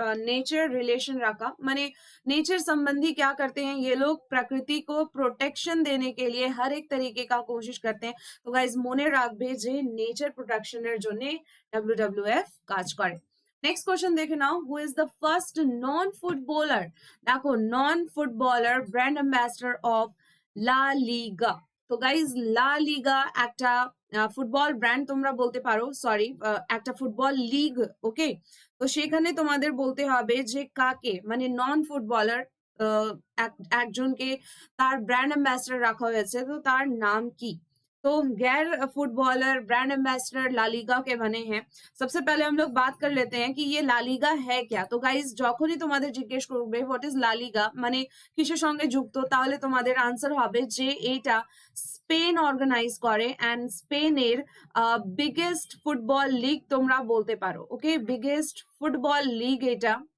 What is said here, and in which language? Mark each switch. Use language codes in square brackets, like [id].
[hi] Nature relation रखा, माने nature संबंधी क्या करते हैं ये लोग? प्रकृति को प्रोटेक्शन देने के लिए हर एक तरीके का कोशिश करते हैं। तो गाइज [bn] মনে রাখবে যে নেচার প্রোটেকশনের জন্য WWF কাজ করে। নেক্সট কোশ্চেন দেখে নাও, [en] Who is the first non footballer? [bn] দেখো, নন ফুটবলার ব্র্যান্ড অ্যাম্বাসেডর অফ লা লিগা। তো গাইজ লা লিগা একটা ফুটবল ব্র্যান্ড তোমরা বলতে পারো, সরি একটা ফুটবল লিগ। ওকে, তো সেখানে তোমাদের বলতে হবে যে কাকে, মানে নন ফুটবলার একজনকে তার ব্র্যান্ড অ্যাম্বাসেডর রাখা হয়েছে, তো তার নাম কি? [hi] तो गैर फुटबॉलर ब्रांड एम्बेसडर लालीगा के बने हैं। सबसे पहले हम लोग बात कर लेते हैं कि ये लालीगा है क्या। तो गाइज [bn] যখনই তোমাদের জিজ্ঞেস করবে [en] what is La Liga [bn] মানে কিসের সঙ্গে যুক্ত, তাহলে তোমাদের আনসার হবে যে এটা স্পেন অর্গানাইজ করে এন্ড স্পেনের বিগেস্ট ফুটবল লিগ তোমরা বলতে পারো। ওকে, বিগেস্ট ফুটবল লিগ এটা।